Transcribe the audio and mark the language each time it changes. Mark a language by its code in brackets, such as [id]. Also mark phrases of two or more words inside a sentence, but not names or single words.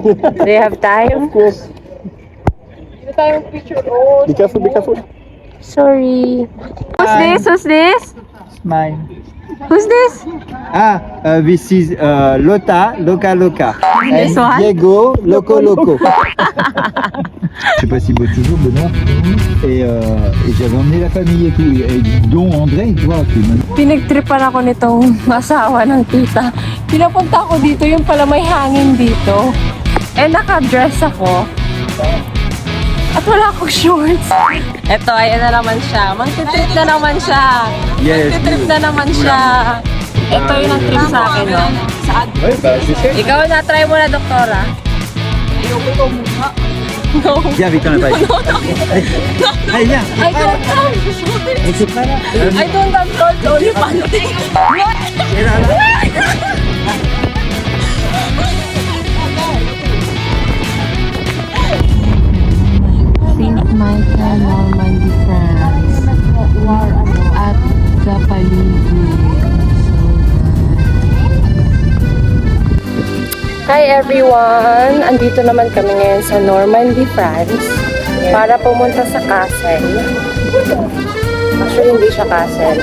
[en] Do you have time? Of course. Be careful, be careful. Sorry. Who's this? It's mine. Who's this? This is Lota, Loca Loca. This And one? Diego, Loco Loco. [fr] Je sais pas si beau toujours, Benoît. Et j'avais emmené la famille et tout, et dont André, tu vois, qui est maintenant. [tl] Pinagtripan ako nitong asawa ng tita. Pinapunta ako dito, yung pala may hangin dito. Eh, naka-dress ako. At wala akong shorts. Eto, ayan na naman siya. Magtitrip na naman siya. Yes. Magtitrip na naman siya. Ito yung ang-trip sa akin, no? Ikaw na, try mo na, doktora. No. [fr] Viens avec ton appareil. Allez, viens. [en] I don't have [fr] Et c'est pas là. [en] I don't have shorts, only panty. [fr] Et là, là. St. Michael, Normandy, France. [tl] At sa paligid. [en] Hi everyone! [tl] Andito naman kami ngayon sa Normandy, France para pumunta sa castle. Actually, hindi siya castle.